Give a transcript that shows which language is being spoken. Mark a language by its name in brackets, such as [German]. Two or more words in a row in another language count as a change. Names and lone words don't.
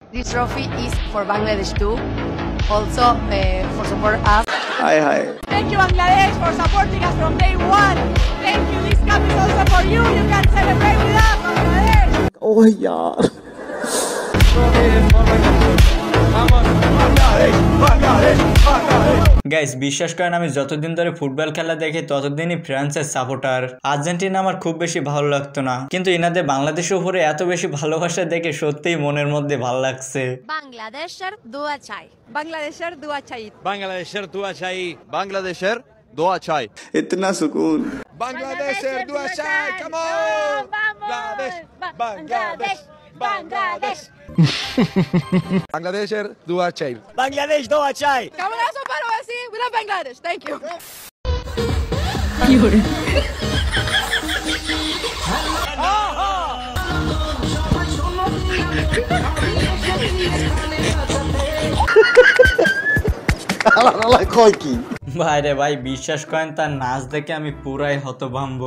[English] This trophy is for Bangladesh too. Also for support us. Hi, hi. Thank you Bangladesh for supporting us from day one. Thank you. This cup is also for you. You can celebrate with us, Bangladesh. [Hindi] Oh, yaar. [Bangla] গাইস বিশ্বাস করেন আমি যতদিন ধরে ফুটবল খেলা দেখি ততদিনই ফ্রান্সের সাপোর্টার। আর্জেন্টিনা আমার খুব বেশি ভালো লাগতো না, কিন্তু ইনাদের বাংলাদেশের উপরে এত বেশি ভালোবাসা দেখে সত্যিই মনের মধ্যে ভালো লাগছে। বাংলাদেশের দোয়া চাই। বাংলাদেশের দোয়া চাই. বাংলাদেশের দোয়া চাই. বাংলাদেশের দোয়া চাই. [Hindi] इतना सुकून। [Bangla] বাংলাদেশের দোয়া চাই. [English] Come on. Bangladesh. Bangladesh. Bangladesh. [Bangla] বাংলাদেশের দোয়া চাই. বাংলাদেশ দোয়া চাই. Camarazo Parosi. [English] We love Bangladesh. Thank you. [Bangla] ভাইরে ভাই বিশ্বাস করেন তার নাচ দেখে আমি পুরাই হতভম্ব।